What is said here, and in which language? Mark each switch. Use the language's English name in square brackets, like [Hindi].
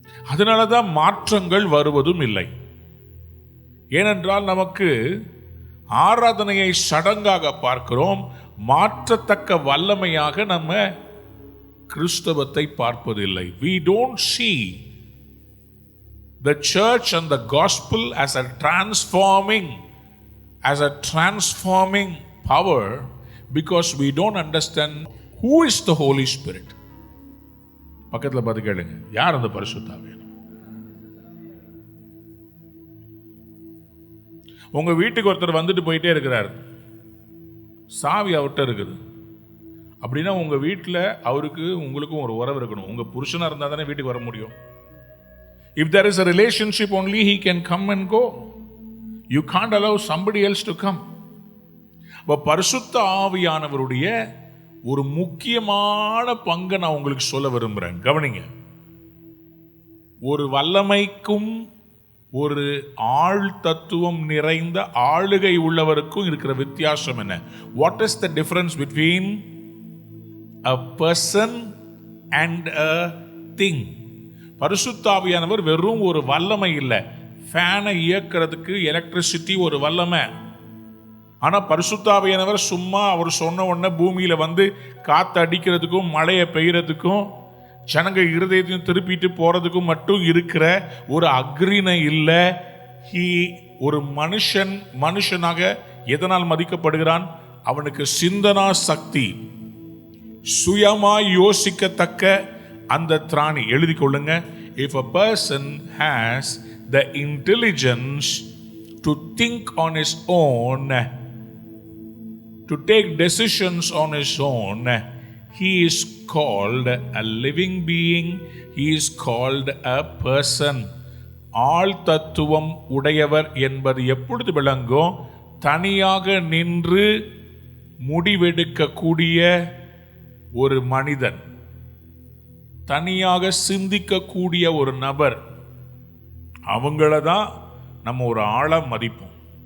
[Tamil] அதனாலதான் மாற்றங்கள் வருவதும் இல்லை. ஏனென்றால் நமக்கு ஆராதனையை சடங்காக பார்க்கிறோம், மாற்றத்தக்க வல்லமையாக நம்ம கிறிஸ்தவத்தை பார்ப்பதில்லை. [English] We don't see the church and the gospel as a transforming as a transforming power because we don't understand who is the Holy Spirit. [Tamil] பக்கத்தில் பார்த்து கேளுங்க, யார் அந்த பரிசுத்த ஆவியானவர்? உங்க வீட்டுக்கு ஒருத்தர் வந்துட்டு போயிட்டே இருக்கிறார், சாவி அவர்கிட்ட இருக்குது அப்படின்னா உங்க வீட்டில் அவருக்கு உங்களுக்கும் ஒரு உறவு இருக்கணும். உங்க புருஷனா இருந்தால் தானே வீட்டுக்கு வர முடியும். [English] If there is a relationship only he can come and go. You can't allow somebody else to come. [Tamil] பரிசுத்த ஆவியானவருடைய ஒரு முக்கியமான பங்கை நான் உங்களுக்கு சொல்ல விரும்புகிறேன், கவனிங்க. ஒரு வல்லமைக்கும் ஒரு ஆள் தத்துவம் நிறைந்த ஆளுகை உள்ளவருக்கும் இருக்கிற வித்தியாசம் என்ன? [English] What is the difference between a person and a thing? [Tamil] பரிசுத்த ஆவியானவர் வெறும் ஒரு வல்லமை இல்லை. ஃபேனை இயக்கிறதுக்கு எலக்ட்ரிசிட்டி ஒரு வல்லமை. ஆனால் பரிசுத்த ஆவியானவர் சும்மா அவர் சொன்ன உடனே பூமியில் வந்து காற்று அடிக்கிறதுக்கும் மழையை பெய்யறதுக்கும் ஜனங்க இருதயத்தையும் திருப்பிட்டு போறதுக்கும் மட்டும் இருக்கிற ஒரு அக்ரிணை இல்லை. ஒரு மனுஷனாக எதனால் மதிக்கப்படுகிறான்? அவனுக்கு சிந்தனா சக்தி, சுயமாய் யோசிக்கத்தக்க அந்த திராணி. எழுதி கொள்ளுங்க. [English] If a person has the intelligence to think on his own, to take decisions on his own, he is called a living being. He is called a person. [Tamil] ஆள் தத்துவம் உடையவர் என்பது எப்பொழுது விளங்கும்? தனியாக நின்று முடிவெடுக்கக்கூடிய ஒரு மனிதன், தனியாக சிந்திக்கக்கூடிய ஒரு நபர், அவங்கள தான் நம்ம ஒரு ஆளா மதிப்போம்.